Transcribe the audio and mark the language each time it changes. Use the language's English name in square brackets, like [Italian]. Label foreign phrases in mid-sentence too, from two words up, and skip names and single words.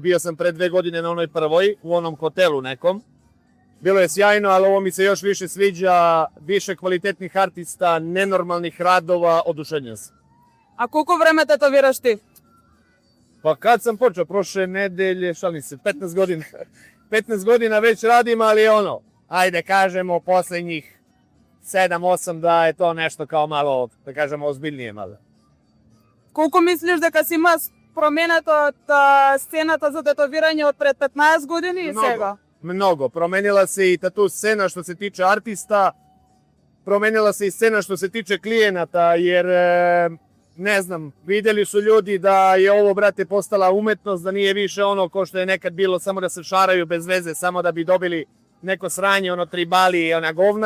[Serbian] Био сам пред 2 години на оној првој, у оном хотелу неком. Било е сјајно, ali ово ми се још више свиѓа, више квалитетних артиста, ненормалних радова, одушевљен сум. [Macedonian] Колку време тетовираш ти? [Serbian] Па кад сам почeo, прошле неделje, шалим се, 15 година. 15 godina već radim, ali ono, ajde kažemo posljednjih 7-8 da je to nešto kao malo, da kažemo, ozbiljnije malo. [Macedonian] Колку мислиш дека си има променето од сцената за тетовирање од пред 15 години и сега? [Serbian] Mnogo. Promenila se i tatu scena što se tiče artista, promenila se i scena što se tiče klijenata, jer ne znam, vidjeli su ljudi da je ovo, brate, postala umetnost, da nije više ono ko što je nekad bilo samo da se šaraju bez veze, samo da bi dobili neko sranje, ono tribali i ona govna.